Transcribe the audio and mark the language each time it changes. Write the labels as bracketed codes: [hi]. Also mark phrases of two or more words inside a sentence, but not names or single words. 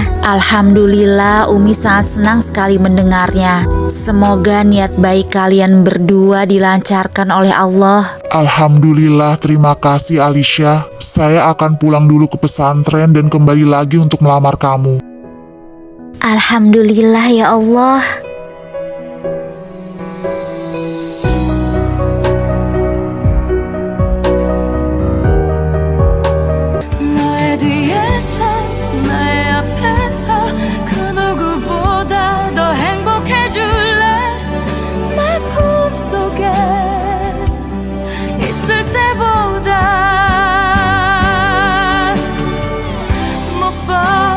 [id] Alhamdulillah, Umi sangat senang sekali mendengarnya. Semoga niat baik kalian berdua dilancarkan oleh Allah. Alhamdulillah, terima kasih Alicia. Saya akan pulang dulu ke pesantren dan kembali lagi untuk melamar kamu. Alhamdulillah ya Allah. [ko] 너의 뒤에서 나의 앞에서 그 누구보다 더 행복해줄래 내 품속에 있을 때보다 못 봐